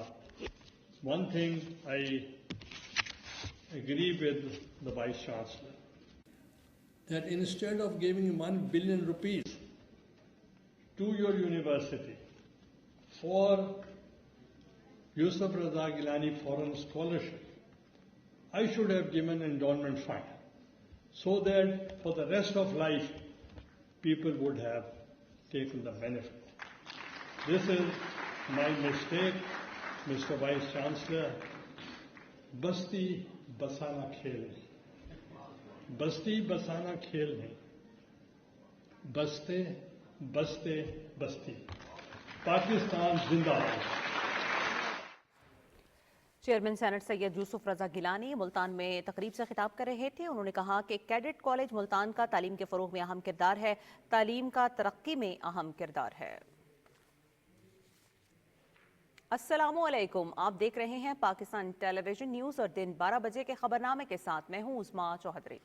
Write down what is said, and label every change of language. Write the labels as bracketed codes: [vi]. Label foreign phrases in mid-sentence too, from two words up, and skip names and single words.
[en] One thing I agree with the Vice Chancellor, that instead of giving 1 billion rupees to your university for Yusuf Raza Gilani Foreign Scholarship, I should have given endowment fund so that for the rest of life, people would have taken the benefit. This is my mistake, Mr. Vice Chancellor. [ur] بستی بسانا کھیل نہیں. بستی بسانا کھیل نہیں۔ بستے، بستے، بستی. پاکستان زندہ باد. چیئرمین سینیٹ سید یوسف رضا گیلانی ملتان میں تقریب سے خطاب کر رہے تھے. انہوں نے کہا کہ کیڈٹ کالج ملتان کا تعلیم کے فروغ میں اہم کردار ہے، تعلیم کا ترقی میں اہم کردار ہے. السلام علیکم، آپ دیکھ رہے ہیں پاکستان ٹیلی ویژن نیوز اور دن 12 بجے کے خبرنامے کے ساتھ میں ہوں اسما چوہدری